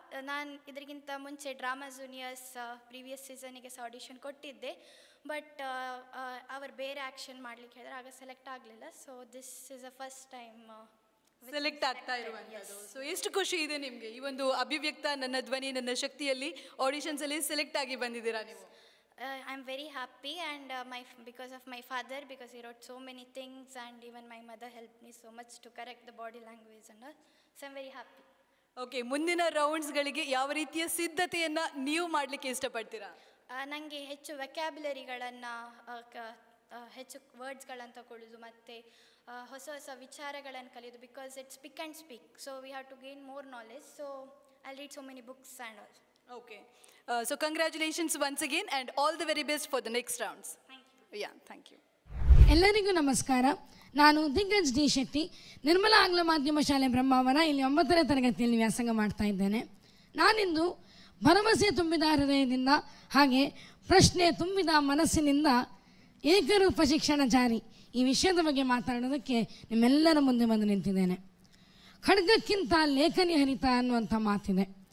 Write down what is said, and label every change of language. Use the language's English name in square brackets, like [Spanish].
[Kannada] ನಾನು ಇದಕ್ಕಿಂತ ಮುಂಚೆ ಡ್ರಾಮಾ ಜೂನಿಯರ್ಸ್ ಪ್ರೀವಿಯಸ್ ಸೀಸನಿಗೆ ಸಹ ಆಡಿಷನ್ ಕೊಟ್ಟಿದ್ದೆ. ಬಟ್ ಅವರು ಬೇರೆ ಆ್ಯಕ್ಷನ್ ಮಾಡ್ಲಿಕ್ಕೆ ಹೇಳಿದ್ರೆ ಆಗ ಸೆಲೆಕ್ಟ್ ಆಗಲಿಲ್ಲ. [English] so this is a first time [Kannada] select ಆಗ್ತಾ ಇರುವಂಥದ್ದು. ಸೊ ಎಷ್ಟು ಖುಷಿ ಇದೆ ನಿಮಗೆ ಈ ಒಂದು ಅಭಿವ್ಯಕ್ತ ನನ್ನ ಧ್ವನಿ ನನ್ನ ಶಕ್ತಿಯಲ್ಲಿ ಆಡಿಷನ್ಸ್ ಅಲ್ಲಿ ಸೆಲೆಕ್ಟ್ ಆಗಿ ಬಂದಿದ್ದೀರಾ ನೀವು? [English] I am very happy, and because of my father, because he wrote so many things, and even my mother helped me so much to correct the body language and all. So I am very happy. [Kannada] Okay, ಮುಂದಿನ ರೌಂಡ್ಸ್ಗಳಿಗೆ ಯಾವ ರೀತಿಯ ಸಿದ್ಧತೆಯನ್ನು ನೀವು ಮಾಡಲಿಕ್ಕೆ ಇಷ್ಟಪಡ್ತೀರಾ? ನನಗೆ ಹೆಚ್ಚು ವ್ಯಕ್ಯಾಬ್ಯುಲರಿಗಳನ್ನು, ಹೆಚ್ಚು ವರ್ಡ್ಸ್ಗಳನ್ನು ತಗೊಳ್ಳೋದು ಮತ್ತು ಹೊಸ ಹೊಸ ವಿಚಾರಗಳನ್ನು ಕಲಿಯೋದು. [English] Because it's speak and speak, so we have to gain more knowledge. So I read so many books and all. Okay. So congratulations once again and all the very best for the next rounds. Thank you. Yeah, thank you. [Kannada] ಎಲ್ಲರಿಗೂ ನಮಸ್ಕಾರ. ನಾನು ದಿಗ್ಗಜ್ D Shetty, Nirmala ಆಂಗ್ಲ ಮಾಧ್ಯಮ ಶಾಲೆ ಬ್ರಹ್ಮಾವರ, ಇಲ್ಲಿ 9ನೇ ತರಗತಿಯಲ್ಲಿ ವ್ಯಾಸಂಗ ಮಾಡ್ತಾ ಇದ್ದೇನೆ. ನಾನಿಂದು ಭರವಸೆ ತುಂಬಿದ ಹೃದಯದಿಂದ ಹಾಗೆ ಪ್ರಶ್ನೆ ತುಂಬಿದ ಮನಸ್ಸಿನಿಂದ ಏಕರೂಪ ಶಿಕ್ಷಣ ಜಾರಿ ಈ ವಿಷಯದ ಬಗ್ಗೆ ಮಾತಾಡೋದಕ್ಕೆ ನಿಮ್ಮೆಲ್ಲರ ಮುಂದೆ ಬಂದು ನಿಂತಿದ್ದೇನೆ. ಖಡ್ಗಕ್ಕಿಂತ ಲೇಖನಿ ಹರಿತ ಅನ್ನುವಂಥ ಮಾತಿದೆ.